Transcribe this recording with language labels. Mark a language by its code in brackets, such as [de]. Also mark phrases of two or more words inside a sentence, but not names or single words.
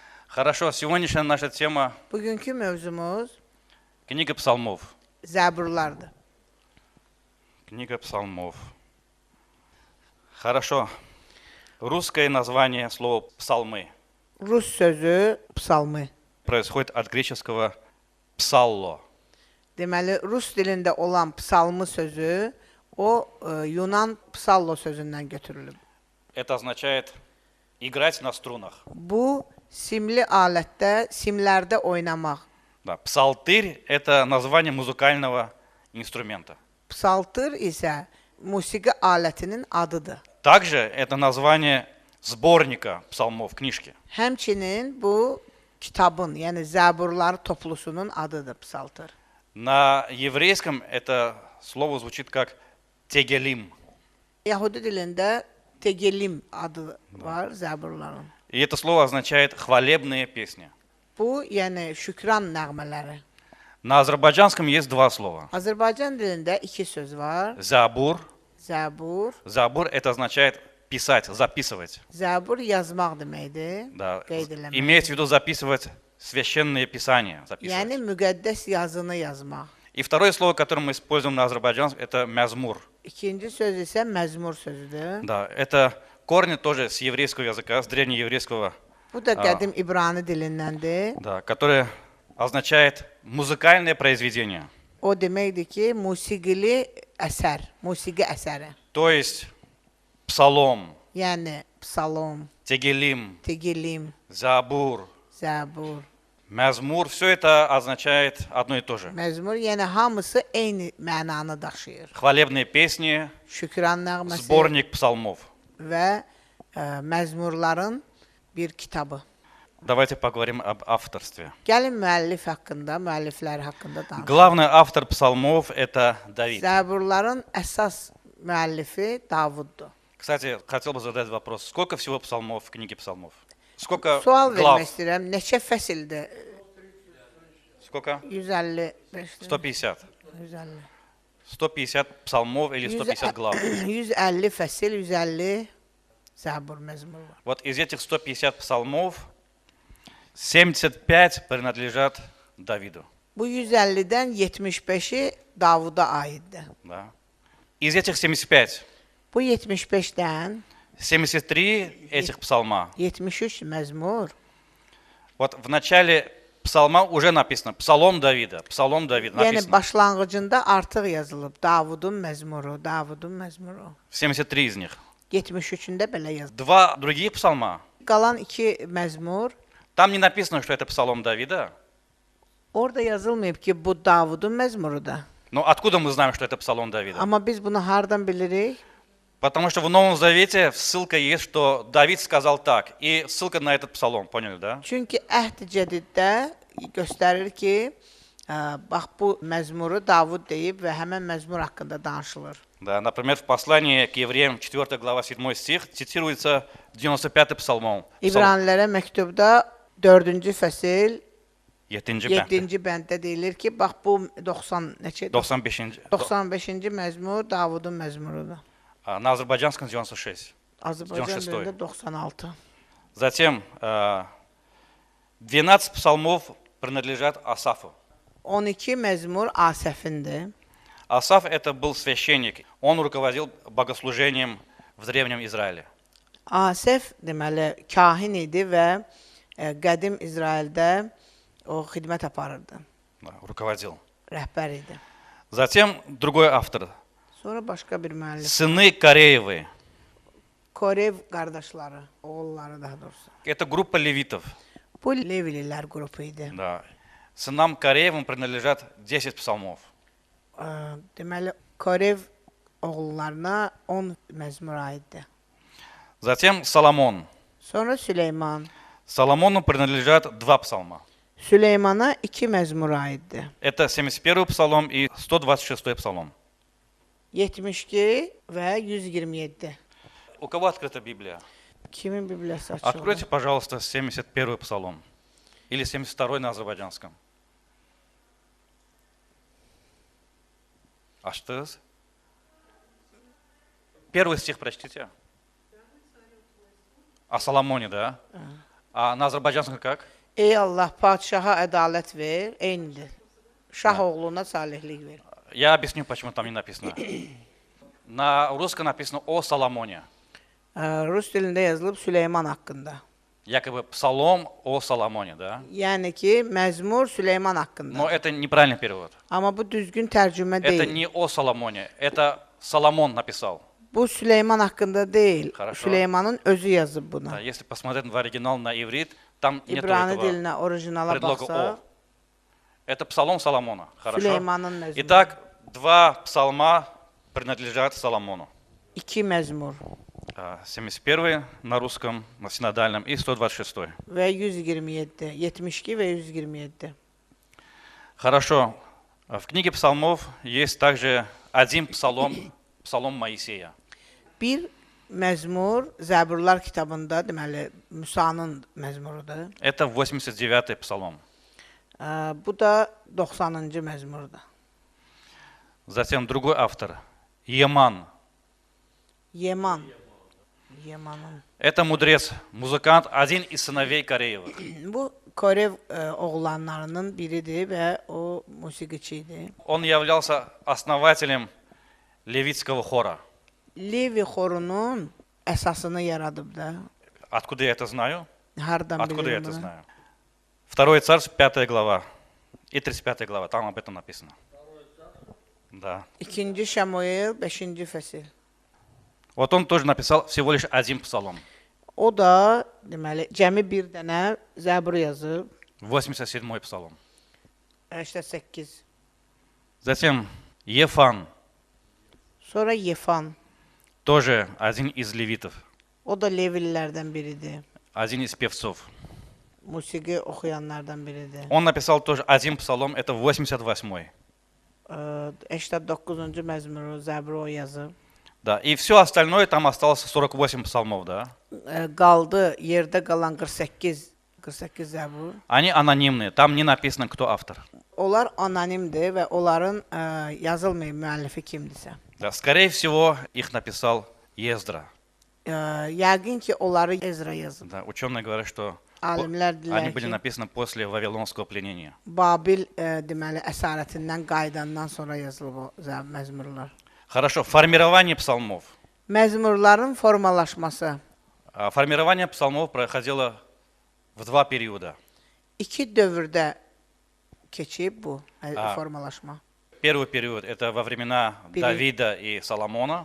[ru] Хорошо, сегодняшняя наша тема [az] Bugünkü mövzumuz [ru] книга псалмов. [az] Zəburlardır. [ru] Книга псалмов. Хорошо. Русское название слова псалмы [az] Rus sözü psalmı. [ru] происходит от греческого псалло. [az] Deməli, Rus dilində olan psalmı sözü Yunan psallo sözündən götürülüb. [ru] Это означает играть на струнах. [az] Bu simli alətdə, simlərdə oynamaq. [ru] Да. Псалтырь – это название музыкального инструмента. [az] Psaltır isə musiqi alətinin adıdır. [ru] Также это название сборника псалмов, книжки. [az] Həmçinin bu kitabın, yəni Zəburlar toplusunun adıdır psaltır. [ru] На еврейском это слово звучит как тегелим. [az] Yahudi dilində Tegelim adı var Zəburların. [ru] И это слово означает хвалебные песни. [az] Bu, yəni şükran nəğmələri. [ru] На азербайджанском есть два слова. [az] Azərbaycan dilində iki söz var. [ru] Забур. [az] Zəbur. [ru] Забур это означает писать, записывать. [az] Zəbur yazmaq deməkdir. [ru] Да. [az] Qeyd eləmək. [ru] Имеется в виду записывать священные писания. Записывать. [az] Yəni müqəddəs yazını yazmaq. [ru] И второе слово, которое мы используем на азербайджанском, это мязмур. [az] İkinci söz isə məzmur sözüdür. [ru] Да, это корни тоже с еврейского языка, с древнееврейского, [az] Bu da qədim İbrani dilindəndir. [ru] да, которое означает музыкальное произведение. [az] O deməkdir ki, musiqili əsər, musiqi əsəri. [ru] То есть псалом, [az] Yəni psalom, [ru] тегелим, [az] tegilim, [ru] забур, [az] zəbur, [ru] мязмур, все это означает одно и то же. [az] məzmur, yəni hamısı eyni mənanı daşıyır. [ru] Хвалебные песни, [az] Şükran nəğməsi [ru] сборник псалмов. [az] və məzmurların bir kitabı. [ru] Давайте поговорим об авторстве. [az] Gəlin müəllif haqqında, müəllifləri haqqında danışaq. [ru] Главный автор псалмов – это Давид. [az] Zəburların əsas müəllifi Davuddur. [ru] Кстати, хотел бы задать вопрос. Сколько всего псалмов в книге псалмов? Сколько [az] Sual [ru] глав? [az] vermək istəyirəm. Neçə fəsildir? [ru] Сколько? 155. 150. 150. 150 псалмов или 150 глав. [az] 150 fəsil, 150 Zəbur məzmur var. [ru] Вот из этих 150 псалмов 75 принадлежат Давиду. [az] Bu 150-dən 75-i Davuda aiddir. [ru] Да. Из этих 75, [az] Bu 75-dən [ru] 73 этих псалма. [az] 73 məzmur. [ru] Вот в начале псалма уже написано «Псалом Давида», «Псалом Давида» [az] Yəni [ru] написано. [az] başlanğıcında artıq yazılıb Davudun məzmuru, Davudun məzmuru. [ru] 73 из них. [az] 73-ündə belə yazılıb. [ru] Два других псалма, [az] Qalan 2 məzmur [ru] там не написано, что это «Псалом Давида». [az] orada yazılmayıb ki, bu Davudun məzmurudur. [ru] Но откуда мы знаем, что это «Псалом Давида»? [az] Amma biz bunu hardan bilirik? [ru] Потому что в Новом Завете ссылка есть, что Давид сказал так. И ссылка на этот псалом, поняли, да? [az] Çünki Əhd Cədiddə göstərir ki, bax bu məzmuru Davud deyib və həmin məzmur haqqında danışılır. [ru] Да, например, в послании к евреям, 4 глава, 7 стих, цитируется 95-й псалом. [az] İbranilərə məktubda 4-cü fəsil 7-ci bənd. 7-ci bənddə deyilir ki, bax bu 95-ci 95-ci. məzmur Davudun məzmurudur. [ru] На азербайджанском 96. [az] Azərbaycan 96. dilində 96. [ru] Затем 12 псалмов принадлежат Асафу. [az] 12 məzmur Asəfindir. [ru] Асаф это был священник. Он руководил богослужением в Древнем Израиле. [az] Asəf deməli kahin idi və qədim İsraildə o xidmət aparırdı. [ru] Да, ruководил. [az] Rəhbər idi. [ru] Затем другой автор. [az] Sonra başqa bir müəllif. [ru] Сыны Кореевы. [az] Korev qardaşları, oğulları daha doğrusu. [ru] Это группа левитов. [az] Bu Levililər qrupu idi. [ru] Да. Сынам Кореевым принадлежат 10 псалмов. [az] Deməli Korev oğullarına 10 məzmur aiddir. [ru] Затем Соломон. [az] Sonra Süleyman. [ru] Соломону принадлежат 2 псалма. [az] Süleymana 2 məzmur aiddir. [ru] Это 71 псалом и 126 псалом. [az] 72 və 127. [ru] У кого открыта Библия? [az] Kimin Bibliyası açılır? [ru] Откройте, пожалуйста, 71 псалом. Или 72 на азербайджанском. [az] Açtınız? [ru] Первый стих прочтите. О Соломоне, да? А на азербайджанском как? [az] Ey Allah, padşaha ədalət ver, eynidir. Şah oğluna salihlik ver. [ru] Я объясню, почему там не написано. На русском написано о Соломоне. [az] Rus dilində yazılıb Süleyman haqqında. [ru] Якобы псалом о Соломоне, да? [az] Yəni ki, məzmur Süleyman haqqında. [ru] Но это неправильный перевод. [az] Amma bu düzgün tərcümə [ru] Это [az] deyil. [ru] не о Соломоне, это Соломон написал. [az] Bu Süleyman haqqında deyil. [ru] Хорошо. [az] Süleymanın özü yazıb [ru] Да, [az] buna. [ru] если посмотреть в оригинал на иврит, там нету [az] İbrani [ru] этого [az] dilinə, orijinala [ru] предлога [az] baxsa, [ru] о. Это псалом Соломона. Хорошо. [az] Süleymanın məzmuru. [ru] Итак, два псалма принадлежат Соломону. [az] İki məzmur [ru] 71 на русском, на синодальном, и 126. [az] və 127, 72 və 127. [ru] Хорошо. В книге псалмов есть также один псалом, псалом Моисея. [az] Bir məzmur Zəburlar kitabında, deməli, Musanın məzmurudur. [ru] Это 89-й псалом. [az] Bu da 90-cı məzmurdur. [ru] Затем другой автор, Еман. [az] Yeman. Yemanın. [ru] Это мудрец, музыкант, один из сыновей Кореевых. [az] Bu Korev oğlanlarının biridir və o musiqiçi idi. [ru] Он являлся основателем левитского хора. [az] Levi xorunun əsasını yaradıb da. [ru] Откуда я это знаю? [az] Hardan [ru] Откуда я [az] bilirəm [ru] это [az] bunu? [ru] знаю? Второе царство, 5 глава и 35 глава, там об этом написано. Да. [az] 2-ci Şamuel 5-ci fəsil. [ru] Вот он тоже написал всего лишь один псалом. [az] O da deməli cəmi bir dənə Zəbur yazıb, [ru] 87-й псалом. [az] 88. [ru] Затем Ефан, [az] Sonra Yefan. [ru] тоже один из левитов, [az] O da Levililərdən biridir. [ru] один из певцов. [az] Musiqi oxuyanlardan biridir. [ru] Он написал тоже один псалом, это 88-й. [az] 89-cu məzmuru Zəbur o yazıb. [ru] Да, и все остальное, там осталось 48 псалмов, да. [az] Qaldı yerdə qalan 48 Zəbur. [ru] Они анонимные, там не написано, кто автор. [az] Onlar anonimdir və onların yazılmayan müəllifi kimdirsə. [ru] Да, скорее всего, их написал Ездра. [az] Yəqin ki, onları Ezra yazıb. [ru] Да, ученые говорят, что [az] Alimlər [ru] они [az] deyirlər [ru] были [az] ki, [ru] написаны после Вавилонского пленения. [az] Babil deməli əsarətindən qayıdandan sonra yazılıb o məzmurlar. [ru] Хорошо, формирование псалмов. [az] Məzmurların formalaşması [ru] Формирование псалмов проходило в два периода. [az] iki dövrdə keçib bu A. formalaşma. [ru] Первый период – это во времена Давида и Соломона,